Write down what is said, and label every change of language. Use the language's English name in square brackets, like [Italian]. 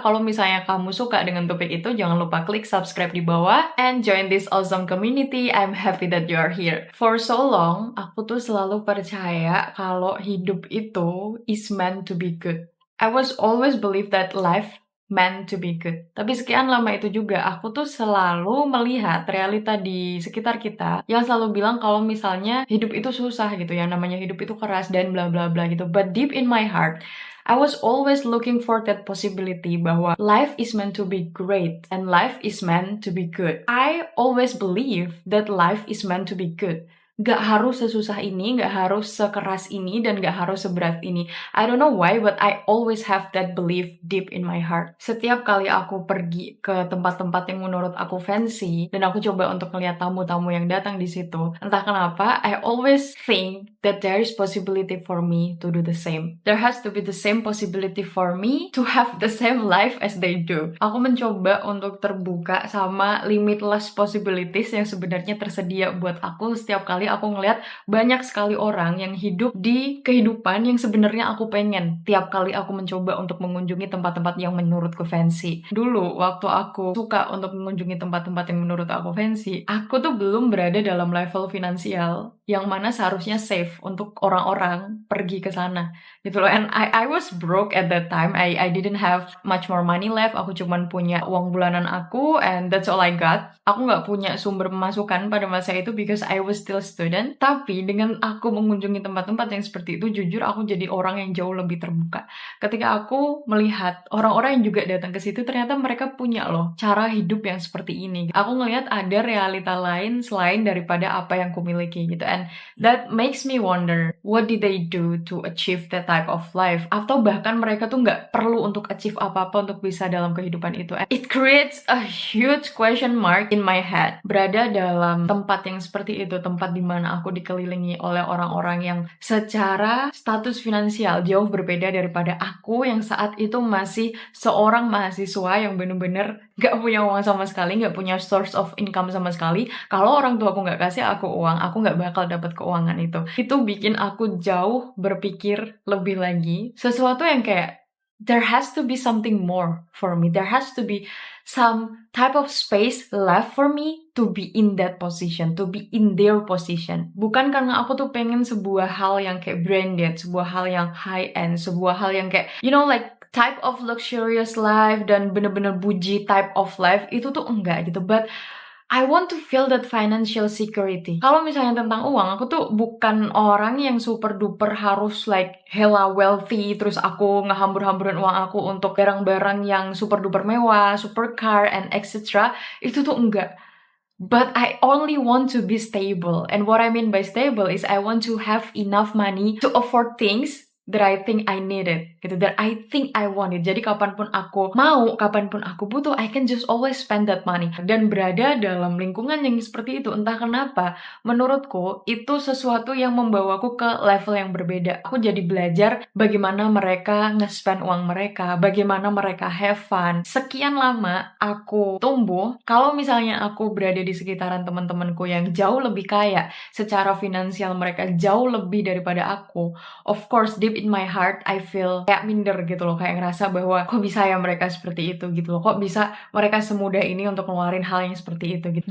[Indonesian] Kalau misalnya kamu suka dengan topik itu, jangan lupa klik subscribe di bawah [English] and join this awesome community. I'm happy that you are here. For so long, [Indonesian] aku tuh selalu percaya kalau hidup itu [English] is meant to be good. I was always believe that life meant to be good. [Indonesian] Tapi sekian lama itu juga aku tuh selalu melihat realita di sekitar kita yang selalu bilang kalau misalnya hidup itu susah gitu, yang namanya hidup itu keras dan bla bla bla gitu. [English] But deep in my heart, I was always looking for that possibility [Indonesian] bahwa [English] life is meant to be great and life is meant to be good. I always believe that life is meant to be good. [Indonesian] Gak harus sesusah ini, gak harus sekeras ini, dan gak harus seberat ini. [English] I don't know why, but I always have that belief deep in my heart. [Indonesian] Setiap kali aku pergi ke tempat-tempat yang menurut aku fancy, dan aku coba untuk melihat tamu-tamu yang datang di situ, entah kenapa, [English] I always think that there is possibility for me to do the same. There has to be the same possibility for me to have the same life as they do. [Indonesian] Aku mencoba untuk terbuka sama [English] limitless possibilities [Indonesian] yang sebenarnya tersedia buat aku setiap kali sekali aku ngeliat banyak sekali orang yang hidup di kehidupan yang sebenarnya aku pengen tiap kali aku mencoba untuk mengunjungi tempat-tempat yang menurutku fancy. Dulu waktu aku suka untuk mengunjungi tempat-tempat yang menurut aku fancy, aku tuh belum berada dalam level finansial yang mana seharusnya safe untuk orang-orang pergi ke sana gitu loh. [English] And I was broke at that time. I didn't have much more money left. [Indonesian] Aku cuman punya uang bulanan aku [English] and that's all I got. [Indonesian] Aku nggak punya sumber pemasukan pada masa itu [English] because I was still student. [Indonesian] Tapi dengan aku mengunjungi tempat-tempat yang seperti itu, jujur aku jadi orang yang jauh lebih terbuka. Ketika aku melihat orang-orang yang juga datang ke situ, ternyata mereka punya loh cara hidup yang seperti ini. Aku ngelihat ada realita lain selain daripada apa yang kumiliki gitu. [English] And that makes me wonder, what did they do to achieve that type of life? [Indonesian] Atau bahkan mereka tuh nggak perlu untuk achieve apa-apa untuk bisa dalam kehidupan itu. [English] And it creates a huge question mark in my head. [Indonesian] Berada dalam tempat yang seperti itu, tempat dimana aku dikelilingi oleh orang-orang yang secara status finansial jauh berbeda daripada aku yang saat itu masih seorang mahasiswa yang bener-bener gak punya uang sama sekali, gak punya source of income sama sekali. Kalau orang tua aku gak kasih aku uang, aku gak bakal dapat keuangan itu. Itu bikin aku jauh berpikir lebih lagi. Sesuatu yang kayak, [English] there has to be something more for me. There has to be some type of space left for me to be in that position, to be in their position. [Indonesian] Bukan karena aku tuh pengen sebuah hal yang kayak branded, sebuah hal yang high end, sebuah hal yang kayak, [English] you know, like type of luxurious life [Indonesian] dan bener-bener [English] bougie type of life, [Indonesian] itu tuh enggak gitu. [English] But I want to feel that financial security. [Indonesian] Kalau misalnya tentang uang, aku tuh bukan orang yang super duper harus [English] like hella wealthy, [Indonesian] terus aku ngehambur-hamburin uang aku untuk barang-barang yang super duper mewah, [English] super car, and etc. [Indonesian] Itu tuh enggak. [English] But I only want to be stable. And what I mean by stable is I want to have enough money to afford things that I think I need it, [Indonesian] gitu, [English] that I think I want it. [Indonesian] Jadi kapanpun aku mau, kapanpun aku butuh, [English] I can just always spend that money. [Indonesian] Dan berada dalam lingkungan yang seperti itu, entah kenapa, menurutku itu sesuatu yang membawaku ke level yang berbeda. Aku jadi belajar bagaimana mereka nge-spend uang mereka, bagaimana mereka [English] have fun. [Indonesian] Sekian lama aku tumbuh, kalau misalnya aku berada di sekitaran teman-temanku yang jauh lebih kaya, secara finansial mereka jauh lebih daripada aku, [English] of course, deep in my heart, I feel [Indonesian] kayak minder gitu loh, kayak ngerasa bahwa kok bisa ya mereka seperti itu gitu loh, kok bisa mereka semudah ini untuk ngeluarin hal yang seperti itu gitu.